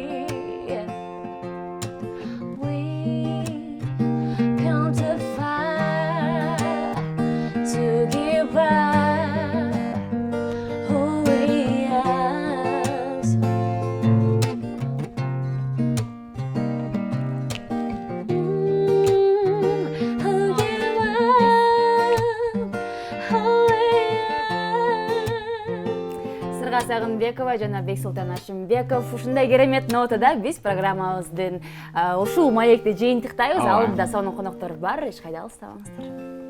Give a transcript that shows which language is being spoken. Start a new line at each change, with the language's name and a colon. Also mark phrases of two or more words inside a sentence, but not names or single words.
English: We come too far to give up who we are. Who give up who we are.
Kyrgyz: Сырга Сагынбекова жана Бексултан Ашимбеков ушундай керемет нотада биз программабыздын ушул маекти жыйынтыктайбыз. Алдыда сонун коноктору бар, эч кайда алыстабаңыздар.